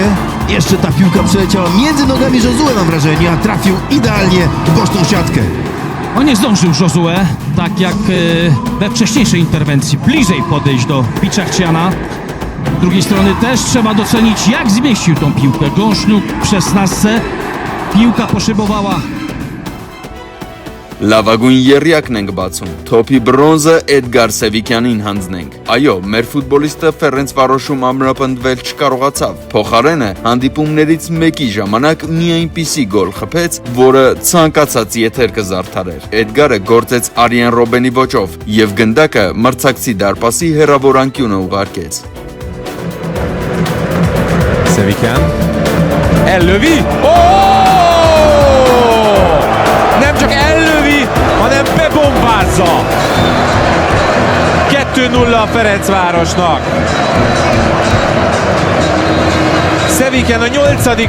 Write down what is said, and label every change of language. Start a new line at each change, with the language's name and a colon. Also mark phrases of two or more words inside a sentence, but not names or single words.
Polish: Jeszcze ta piłka przeleciała między nogami Josue, mam wrażenie, a trafił idealnie w boczną siatkę. On nie zdążył Josue, tak jak we wcześniejszej interwencji, bliżej podejść do Biczachciana. Z drugiej strony też trzeba docenić, jak zmieścił tą piłkę. Gąszniuk w 16, piłka poszybowała.
Armenian: Լավագույն եռյակն ենք բացում։ Թոփի բրոնզը Էդգար Սևիկյանին հանձնենք։ Այո, մեր ֆուտբոլիստը Ֆերենցվարոշում ամրապնդվել չկարողացավ։ Փոխարենը հանդիպումներից մեկի ժամանակ մի այնպիսի գոլ խփեց, որը ցանկացած եթեր կզարդարեր։ Էդգարը գործեց Արիան Ռոբենի ոճով եւ գնդակը մրցակցի դարպասի հեռավոր անկյունը ուղարկեց։
Hungarian: Սևիկյան Ellövi! Nem csak ellövi, hanem bebombázza! 2-0 a Ferencvárosnak. Szeviken a 8.